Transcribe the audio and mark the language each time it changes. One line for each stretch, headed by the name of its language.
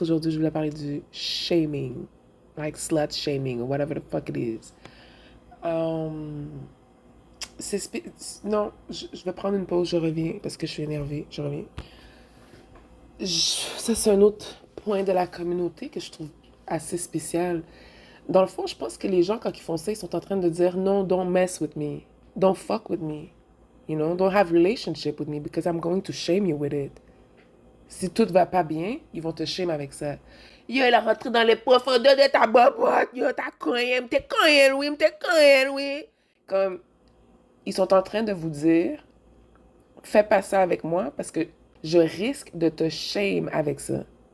French: Aujourd'hui, je voulais parler du shaming,
English: like slut shaming or whatever the fuck it is.
French: Um, non, je vais prendre une pause, je reviens parce que je suis énervée, je reviens. Ça, c'est un autre point de la communauté que je trouve assez spécial. Dans le fond, je pense que les gens, quand ils font ça, ils sont en train de dire non,
English: don't mess with me, don't fuck with me, you know, don't have relationship with me because I'm going to shame you with it.
French: Si tout va pas bien, ils vont te shame avec ça. Yo, il a rentré dans les profondeurs de ta bobotte. Yo, t'as coin, t'es coin, oui, t'es coin, oui. Comme, ils sont en train de vous dire, fais pas ça avec moi parce que je risque de te shame avec ça.